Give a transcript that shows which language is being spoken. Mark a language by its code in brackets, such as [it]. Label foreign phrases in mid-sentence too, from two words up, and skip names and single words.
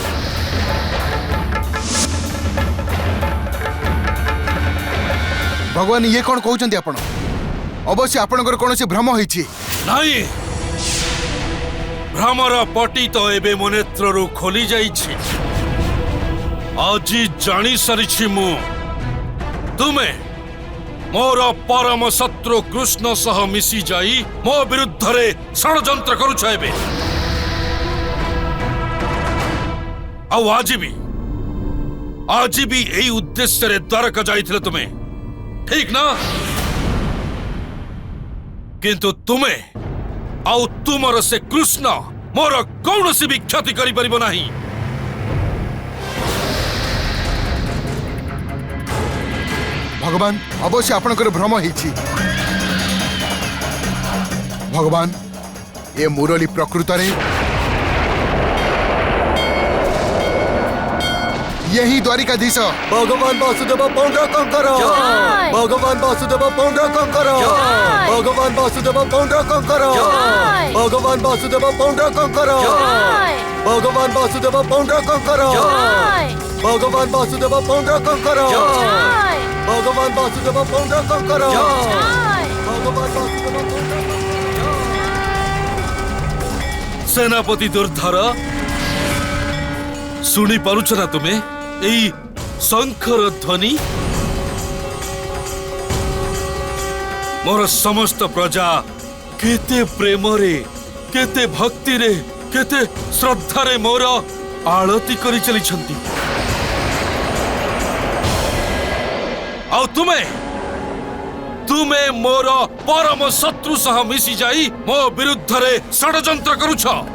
[or] ଭଗବାନ ଏ କୌନ କହଉଛନ୍ତି ଆପଣ? ଅବଶ୍ୟ ଆପଣଙ୍କର କୌଣସି ଭ୍ରମ ହୋଇଛି। ନାହିଁ, ଭ୍ରମର ପଟି ତ ଏବେ ମୋ ନେତ୍ରରୁ ଖୋଲି ଯାଇଛି। ଆଜି ଜାଣି ସାରିଛି ମୁଁ ତୁମେ ମୋର ପରମ ଶତ୍ରୁ କୃଷ୍ଣ ସହ ମିଶି ଯାଇ ମୋ ବିରୁଦ୍ଧ ରେ ଷଡ଼ଯନ୍ତ୍ର କରୁଛ ଏବେ। ଆଉ ଆଜି ବି ଏହି ଉଦ୍ଦେଶ୍ୟ ରେ ଦ୍ୱାରକା ଯାଇଥିଲେ ତୁମେ, ଠିକ୍ ନା? କିନ୍ତୁ ତୁମେ ଆଉ ତୁମର ସେ କୃଷ୍ଣ ମୋର କୌଣସି ବି କ୍ଷତି କରି ପାରିବ ନାହିଁ। ଭଗବାନ ଅବଶ୍ୟ ଆପଣଙ୍କର ଭ୍ରମ ହେଇଛି। ଭଗବାନ ଏ ମୁରଲୀ ପ୍ରକୃତ ରେ ଏହି ଦ୍ୱାରିକାଧୀଶ ଭଗବାନ ବାସୁଦେବ ପୌଣ୍ଡ୍ରକଙ୍କର, ଭଗବାନ ବାସୁଦେବ ପୌଣ୍ଡ୍ରକଙ୍କର, ଭଗବାନ ବାସୁଦେବ ପୌଣ୍ଡ୍ରକଙ୍କର, ଭଗବାନ ବାସୁଦେବ ପୌଣ୍ଡ୍ରକଙ୍କର, ଭଗବାନ ବାସୁଦେବ ପୌଣ୍ଡ୍ରକଙ୍କର, ଭଗବାନ ବାସୁଦେବ ପୌଣ୍ଡ୍ରକଙ୍କର, ଭଗବାନ ବାସୁଦେବ ପୌଣ୍ଡ୍ରକଙ୍କର, ଭଗବାନ ବାସୁଦେବ ପୌଣ୍ଡ୍ରକଙ୍କର। ସେନାପତି ଦୁର୍ଧର ଶୁଣି ପାରୁଛ ନା ତୁମେ ଏଇ ଶଙ୍ଖର ଧ୍ୱନି? ମୋର ସମସ୍ତ ପ୍ରଜା କେତେ ପ୍ରେମ ରେ, କେତେ ଭକ୍ତି ରେ, କେତେ ଶ୍ରଦ୍ଧା ରେ ମୋର ଆଳତି କରି ଚାଲିଛନ୍ତି। ଆଉ ତୁମେ ମୋର ପରମ ଶତ୍ରୁ ସହ ମିଶି ଯାଇ ମୋ ବିରୁଦ୍ଧ ରେ ଷଡ଼ଯନ୍ତ୍ର କରୁଛ।